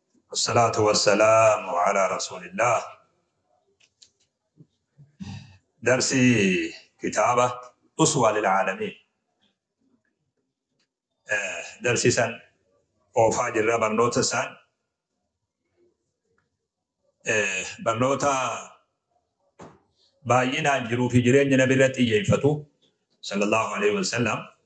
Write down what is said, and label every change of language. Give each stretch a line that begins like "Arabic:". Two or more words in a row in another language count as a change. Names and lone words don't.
Arabic: والصلاة والسلام على رسول الله. درسي كتابة أسوة للعالمين.
Oromo: Eh, darsi san oofaa jirra, barnoota san. Eh, barnoota baay'inaan jiruu fi jireenya Nabi irratti xiyyeeffatu,
Arabic: صلى الله عليه وسلم.